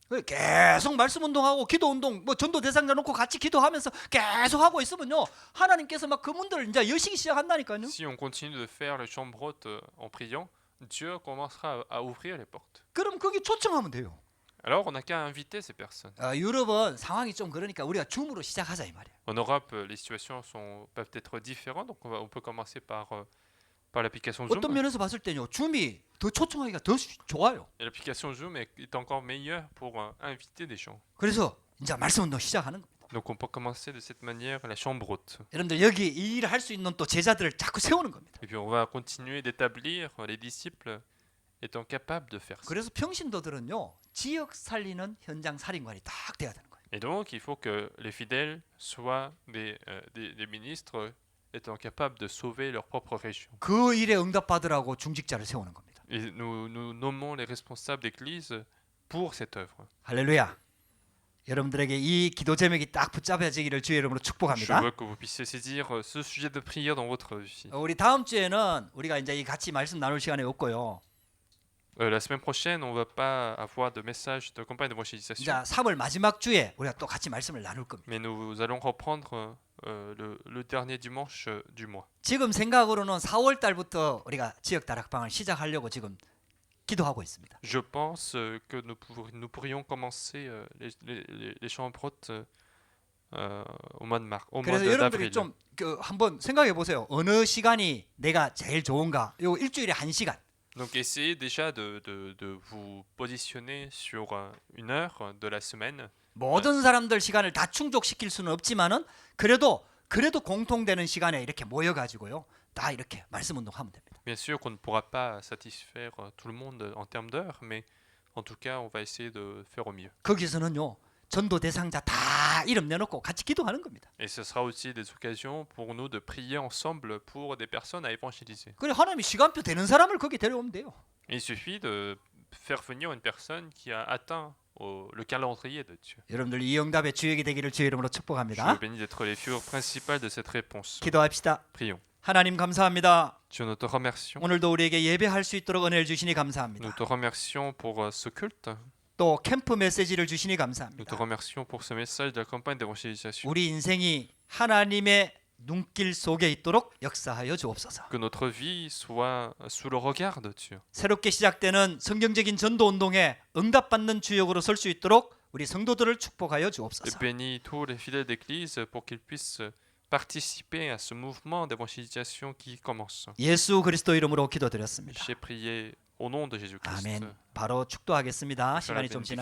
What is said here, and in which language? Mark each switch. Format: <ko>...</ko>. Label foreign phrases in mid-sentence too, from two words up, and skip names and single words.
<ko>계속 말씀 운동하고 기도 운동, 뭐 전도 대상자 놓고 같이 기도하면서 계속 하고 있으면요, 하나님께서 막 그 문들을 이제 여시기 시작한다니까요.</ko> <fr>Si on continue de faire les chambres hautes en priant, Dieu commencera à ouvrir les portes.</fr> <ko>그럼 거기 초청하면 돼요.</ko> <fr>Alors on n'a qu'à inviter ces personnes.</fr> <ko>유럽은 상황이 좀 그러니까 우리가 줌으로 시작하자 이 말이에요.</ko> <fr>En Europe, les situations peuvent être différentes, donc on peut commencer par l'application Zoom.</fr> <ko>어떤 면에서 봤을 때요, 줌이 더 초청하기가 더 좋아요.</ko> <fr>Et l'application Zoom est encore meilleure pour inviter des gens.</fr> <ko>그래서 이제 말씀 운동 시작하는 겁니다.</ko> <fr>Donc on peut commencer de cette manière la chambre haute.</fr> <ko>여러분들 여기 이 일을 할 수 있는 또 제자들을 자꾸 세우는 겁니다.</ko> <fr>Et puis on va continuer d'établir les disciples étant capables de faire ça.</fr> <ko>그래서 평신도들은요, 지역 살리는 현장 살인관이 딱 돼야 되는 거예요.</ko> <fr>Et donc il faut que les fidèles soient des ministres étant capables de sauver leur propre région.</fr> <ko>그 일에 응답받으라고 중직자를 세우는 겁니다.</ko> <fr>Et nous nommons les responsables d'église pour cette œuvre.</fr> <ko>할렐루야. 여러분들에게 이 기도 제목이 딱 붙잡혀지기를 주의 이름으로</ko> <fr>Je</fr> <ko>축복합니다.</ko> <fr>veux que vous puissiez saisir ce sujet de prière dans votre vie.</fr> <ko>우리 다음 주에는 우리가 이제 이 같이 말씀 나눌 시간이 없고요.</ko> <fr>La semaine prochaine, on va pas avoir de message de campagne d'évangélisation,</fr> <ko>자, 3월 마지막 주에 우리가 또 같이 말씀을 나눌 겁니다.</ko> <fr>mais nous allons reprendre le dernier dimanche du mois.</fr> <ko>지금 생각으로는 4월 달부터 우리가 지역 다락방을 시작하려고 지금 기도하고 있습니다.</ko> <fr>Je pense que nous pourrions commencer les chambres hautes au mois de mars, au mois</fr> <ko>그래서 여러분들이</ko> <fr>d'avril.</fr> <ko>좀 한번 생각해 보세요. 어느 시간이 내가 제일 좋은가? 요 일주일에 1시간.</ko> <fr>Donc essayez déjà de vous positionner sur une heure de la semaine.</fr> <ko>모든 사람들 시간을 다 충족시킬 수는 없지만은 그래도 공통되는 시간에 이렇게 모여 가지고요, 다 이렇게 말씀 운동하면 됩니다.</ko> <fr>Bien sûr qu'on ne pourra pas satisfaire tout le monde en termes d'heures, mais en tout cas, on va essayer de faire au mieux.</fr> <ko>거기서는요, 전도 대상자 다 이름 내놓고 같이 기도하는 겁니다.</ko> <fr>Et ce sera aussi des occasions pour nous de prier ensemble pour des personnes à évangéliser.</fr> <ko>그래 하나님이 시간표 되는 사람을 거기 데려오면 돼요.</ko> <fr>Il suffit de faire venir une personne qui a atteint le calendrier de Dieu.</fr> <ko>여러분들 이 응답의 주역이 되기를 주의 이름으로</ko> <fr>Je</fr> <ko>축복합니다.</ko> <fr>vous bénis d'être les figures principales de cette réponse.</fr> <ko>기도합시다.</ko> <fr>Prions.</fr> <ko>하나님 감사합니다.</ko> <fr>Dieu, nous te remercions.</fr> <ko>오늘도 우리에게 예배할 수 있도록 은혜를 주시니</ko> <fr>Nous</fr> <ko>감사합니다.</ko> <fr>te remercions pour ce culte.</fr> <ko>또 캠프 메시지를 주시니</ko> <fr>Nous te</fr> <ko>감사합니다.</ko> <fr>remercions pour ce message de la campagne d'évangélisation.</fr> <ko>우리 인생이 하나님의 눈길 속에 있도록 역사하여 주옵소서.</ko> <fr>Que notre vie soit sous le regard de Dieu.</fr> <ko>새롭게 시작되는 성경적인 전도 운동에 응답받는 주역으로 설 수 있도록 우리 성도들을 축복하여</ko> <fr>Et</fr> <ko>주옵소서.</ko> <fr>bénis tous les fidèles d'église pour qu'ils puissent participer à ce mouvement d'évangélisation qui commence.</fr> <ko>예수 그리스도 이름으로 기도드렸습니다.</ko> <fr>J'ai prié au nom de Jésus-Christ.</fr> <ko>아멘. 바로 축도하겠습니다. 시간이 좀 지나</ko>